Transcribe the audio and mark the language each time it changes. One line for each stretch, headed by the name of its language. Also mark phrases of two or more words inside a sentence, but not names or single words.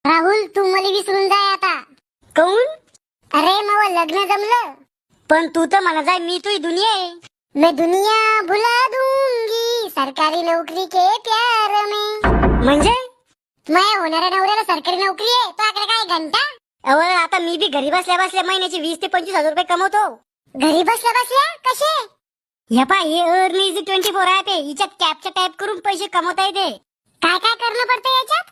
Marathi: राहुल तू मला विसरून जाय आता. काऊन? अरे मग लग्न जमलं. पण तू तर मला जाय मी तुझी दुनिया आहे.
Hindi: मैं दुनिया भुला दूंगी सरकारी नौकरी के प्यार में.
Marathi: म्हणजे माझ्या होणाऱ्या नवऱ्याला सरकारी नोकरी आहे, तो आकडे काय घंटा. अव आता मी बी घरी बसल्या बसल्या महिन्याची 20 ते 25 हजार रुपये कमवतो. घरी बसल्या बसल्या कसे? ह्या पा हे अर्न इझी 24 ऍप आहे. हिच्यात कॅप्चा टाईप करून पैसे कमवता येते. काय काय करणं पडतं याच्यात?